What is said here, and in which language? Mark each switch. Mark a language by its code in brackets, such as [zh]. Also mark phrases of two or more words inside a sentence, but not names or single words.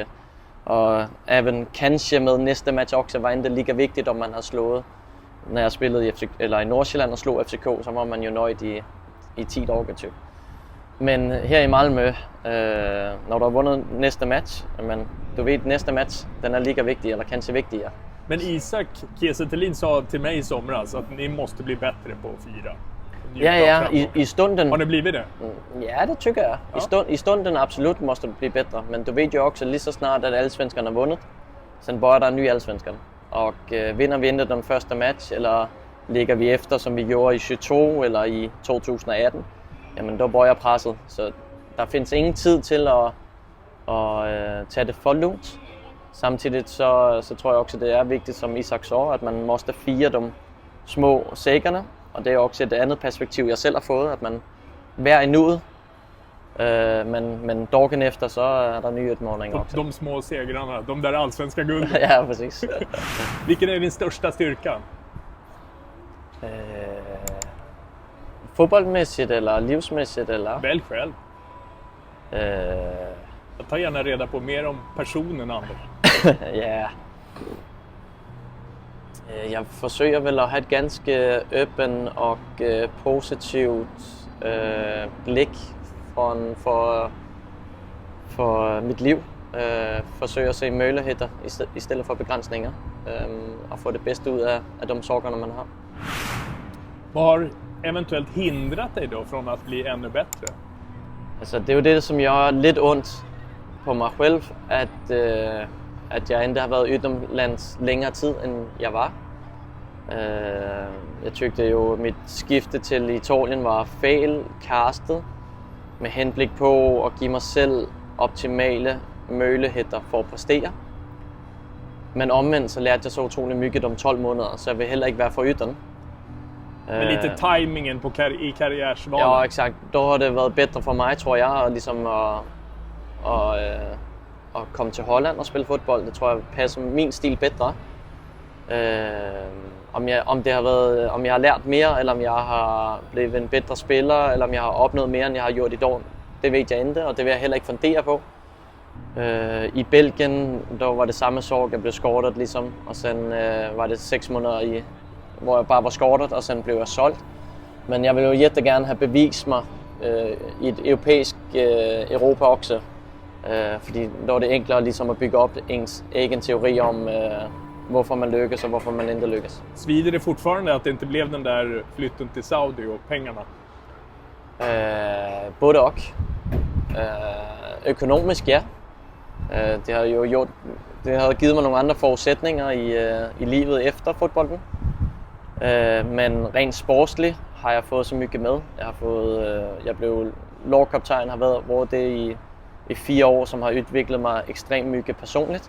[da] Og även kanskje med næste match også var det lige vigtigt, om man har slået. Når jeg spillede i Nordsjælland og slog FCK, så var man jo nøjd i 10 dage typ. Men her i Malmö, når du har vundet næste match, men du ved, næste match, den er lige vigtig, eller kanskje vigtigere. [sv] Men Isak Kiese Thelin sa till mig i somras att ni måste bli bättre på att fira. [da] Ja, i stunden. [sv] Har ni blivit det? [da] Ja, det tycker jeg. Ja. I stunden absolut måste det blive bedre, men du ved jo også lige så snart, at allsvenskerne har vundet, så bøjer der en ny allsvenskerne. Og vinder vi ikke den første match, eller ligger vi efter, som vi gjorde i 22 eller i 2018, jamen der bøjer presset. Så der findes ingen tid til at tage det for lunt. Samtidig så tror jeg også, at det er vigtigt, som Isak så, at man måste fire de små sækkerne. Og det er også et andet perspektiv, jeg selv har fået, at man hver i nuet, men dagen efter, så er der nye udfordringer også. [sv] De små segrarna, de där allsvenska gulden. Ja, precis. Vilken är din största styrka? [da] Fodboldmæssigt eller livsmæssigt eller? [sv] Välj själv. Jag tar gärna reda på mer om personen Anders. [da] Ja. Jeg forsøger vel at have et ganske åbent og positivt blik for mit liv. Forsøger at se muligheder i stedet for begrænsninger og få det bedste ud af de sorger, man har. [sv] Vad har eventuelt hindrat dig då från att bli ännu bättre? [da] Altså, det er jo det, som gør lidt ondt på mig selv, at jeg endda har været udenlands længere tid, end jeg var. Jeg tykte jo, at mit skifte til Italien var fejl castet med henblik på at give mig selv optimale muligheder for at præstere. Men omvendt så lærte jeg så utrolig mycket om 12 måneder, så jeg vil heller ikke være for ytteren. [sv] Men lite timingen i karriärsvalen. Ja, exakt. [da] Då har det været bedre for mig, tror jeg, at ligesom at komme til Holland og spille fodbold. Det tror jeg passer min stil bedre. Om jeg har lært mere, eller om jeg har blevet en bedre spiller, eller om jeg har opnået mere, end jeg har gjort i dag, det ved jeg ikke, og det vil jeg heller ikke fundere på. I Belgien, der var det samme sorg, jeg blev skortet ligesom, og så var det 6 måneder, hvor jeg bare var skortet, og så blev jeg solgt. Men jeg vil jo gerne have bevist mig i et europæisk Europa også, fordi der er det enklere ligesom at bygge op ens egen teori om, hvorfor man lykkes og hvorfor man ikke lykkes. [sv] Svider det fortfarande att det inte blev den där flytten till Saudi och pengarna? [da] Både og. Økonomisk, ja. Det har givet mig nogle andre forudsætninger i livet efter fodbolden. Men rent sportsligt har jeg fået så mycket med. Jeg blev lagkaptajn, har været det i 4 år, som har udviklet mig ekstremt mycket personligt.